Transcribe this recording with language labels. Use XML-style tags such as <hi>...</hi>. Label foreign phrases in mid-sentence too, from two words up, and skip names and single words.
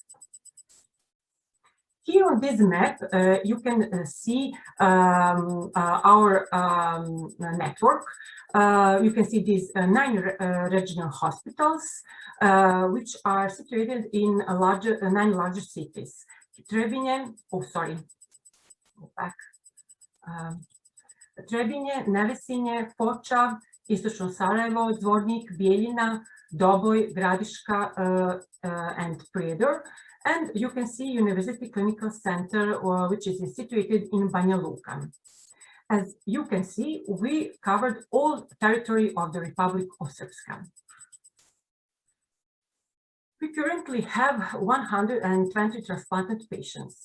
<en>Here on this map, you can see our network. You can see these 9 regional hospitals, which are situated in 9 larger cities. Trebinje, Trebinje, Nevesinje, Foča, Istočno Sarajevo, Zvornik, Bijeljina, Doboj, Gradiška, and Prijedor. And you can see University Clinical Center, which is situated in Banja Luka. As you can see, we covered all territory of the Republic of Sprska. We currently have 120 transplanted patients.</en>